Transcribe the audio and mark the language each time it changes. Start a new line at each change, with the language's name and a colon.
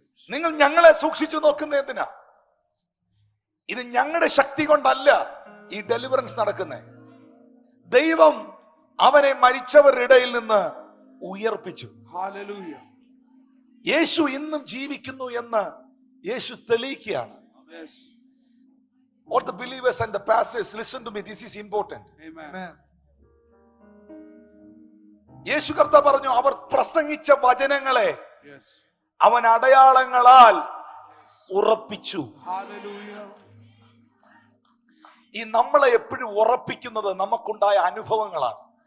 Malayalam: നിങ്ങൾ ഞങ്ങളെ സൂക്ഷിച്ചു നോക്കുന്നത് എന്തിനാ? ഇത് ഞങ്ങളുടെ ശക്തി കൊണ്ടല്ല ഈ ഡെലിവറൻസ് നടക്കുന്നത്. ദൈവം അവനെ മരിച്ചവരുടെ ഇടയിൽ നിന്ന് ഉയർപ്പിച്ചു.
English: Hallelujah.
Malayalam: യേശു ഇന്നും ജീവിക്കുന്നു എന്ന് യേശു തെളിയിക്കുകയാണ്.
English: Yes. All the believers and the pastors, listen to me, this is important. Amen.
Malayalam: യേശു കർത്താവ് പറഞ്ഞു, അവർ പ്രസംഗിച്ച വചനങ്ങളെ
English: Yes.
Malayalam: അവൻ അടയാളങ്ങളാൽ ഉറപ്പിച്ചു.
English: Hallelujah.
Malayalam: ഈ നമ്മളെ എപ്പോഴും ഉറപ്പിക്കുന്നത് നമുക്കുണ്ടായ അനുഭവങ്ങളാണ്.